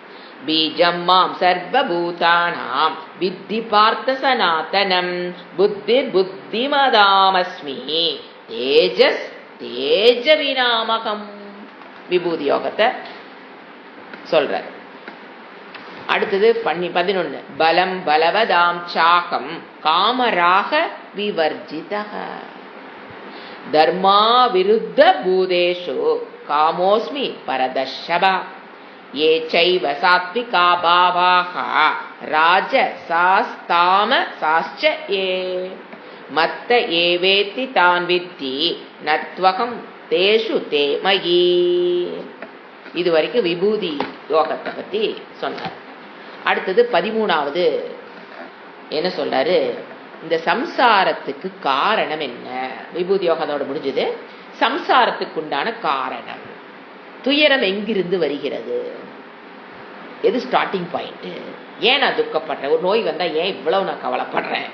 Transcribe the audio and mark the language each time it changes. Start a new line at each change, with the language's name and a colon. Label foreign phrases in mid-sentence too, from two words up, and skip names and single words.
Sanskrit: बीजं मां सर्वभूतानां वित्ति पार्थ सनातनम् बुद्धिर् बुद्धिमतामस्मि तेजस् तेज विनामकम्,
Tamil: விபூதி யோகத்தை சொல்றாரு. அடுத்தது 11
Sanskrit: बलं बलवतां चाहं कामराग विवर्जितः धर्मा विरुद्ध भूतेषु कामोस्मि भरतर्षभा ये चैव सात्विका भावाः राजसास्तामसाश्च ये मत्त एवेति तान् विद्धि नत्वहं तेषु ते मयि.
Tamil: இது வரைக்கும் விபூதி யோகத்தை பத்தி சொன்னார். அடுத்தது 13வது என்ன சொல்றாரு, இந்த சம்சாரத்துக்கு காரணம் என்ன. விபூதி யோகத்தோட முடிஞ்சது. சம்சாரத்துக்கு உண்டான காரணம், துயரம் எங்கிருந்து வருகிறது, எது ஸ்டார்டிங் பாயிண்ட், ஏன் நான் துக்கப்படுறேன், ஒரு நோய் வந்தா ஏன் இவ்வளவு நான் கவலைப்படுறேன்.